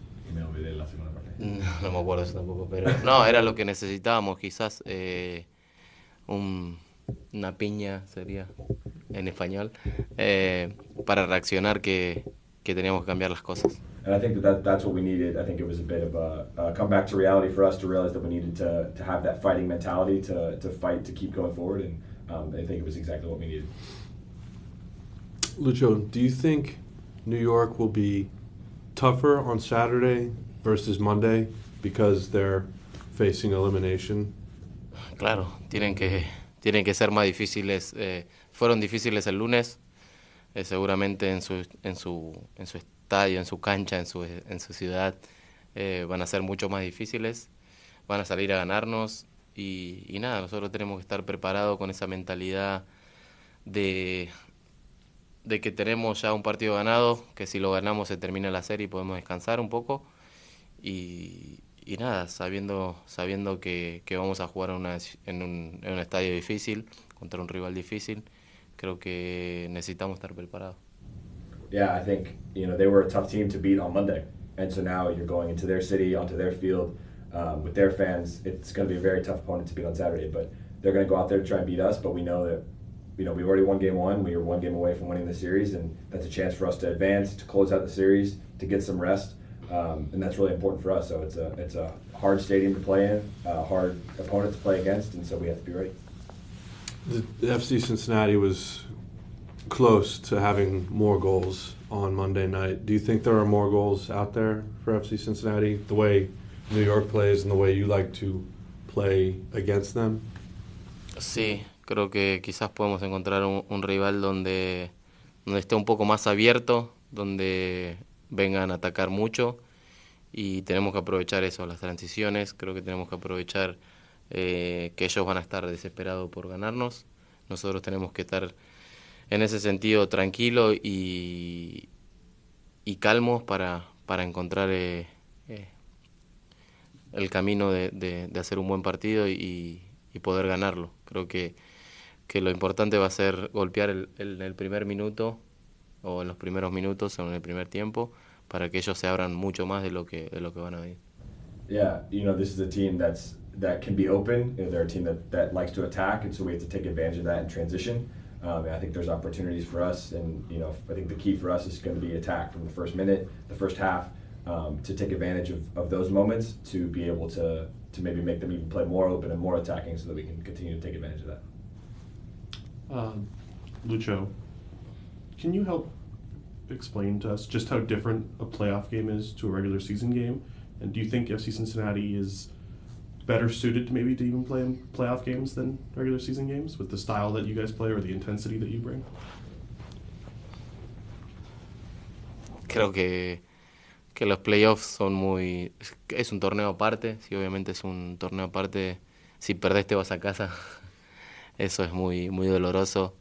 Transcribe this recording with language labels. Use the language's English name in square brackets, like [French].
[Spanish] Y me olvidé la segunda parte. No me acuerdo eso tampoco, pero no, era lo que necesitábamos, quizás una piña sería en español, para reaccionar que teníamos que cambiar las cosas. [English] And I think that's what we needed. I think it was a bit of a comeback to reality for us to realize that we needed to have that fighting mentality to fight, to keep going forward, and I think it was exactly what we needed. Lucho, do you think New York will be tougher on Saturday versus Monday because they're facing elimination? [Spanish] Claro, tienen que ser más difíciles. Fueron difíciles el lunes, seguramente en su estadio, en su cancha, en su ciudad, van a ser mucho más difíciles. Van a salir a ganarnos y nada, nosotros tenemos que estar preparados con esa mentalidad de que tenemos ya un partido ganado, que si lo ganamos se termina la serie y podemos descansar un poco y nada, sabiendo que vamos a jugar en un estadio difícil, contra un rival difícil. Creo que necesitamos estar preparados. [English] Yeah, I think they were a tough team to beat on Monday, and so now you're going into their city, onto their field, with their fans. It's going to be a very tough opponent to beat on Saturday, but they're going to go out there to try and beat us. But we know that we've already won Game 1. We were one game away from winning the series, and that's a chance for us to advance, to close out the series, to get some rest, and that's really important for us. So it's a hard stadium to play in, a hard opponent to play against, and so we have to be ready. The FC Cincinnati was close to having more goals on Monday night. Do you think there are more goals out there for FC Cincinnati, the way New York plays and the way you like to play against them? [Spanish] Sí, creo que quizás podemos encontrar un rival donde esté un poco más abierto, donde vengan a atacar mucho y tenemos que aprovechar eso, las transiciones. Creo que tenemos que aprovechar que ellos van a estar desesperados por ganarnos. Nosotros tenemos que estar en ese sentido tranquilos y calmos para encontrar el camino de hacer un buen partido y poder ganarlo. Creo que lo importante va a ser golpear en el primer minuto o en los primeros minutos o en el primer tiempo para que ellos se abran mucho más de lo que van a venir. [English] Yeah, this is a team that's that can be open. They're a team that likes to attack, and so we have to take advantage of that in transition. And I think there's opportunities for us, and I think the key for us is going to be attack from the first minute, the first half, to take advantage of those moments to be able to maybe make them even play more open and more attacking, so that we can continue to take advantage of that. Lucho, can you help explain to us just how different a playoff game is to a regular season game? And do you think FC Cincinnati is better suited maybe to even play in playoff games than regular season games with the style that you guys play or the intensity that you bring? [Spanish] Creo que los playoffs son es un torneo aparte, sí, obviamente es un torneo aparte. Si perdés te vas a casa, eso es muy doloroso.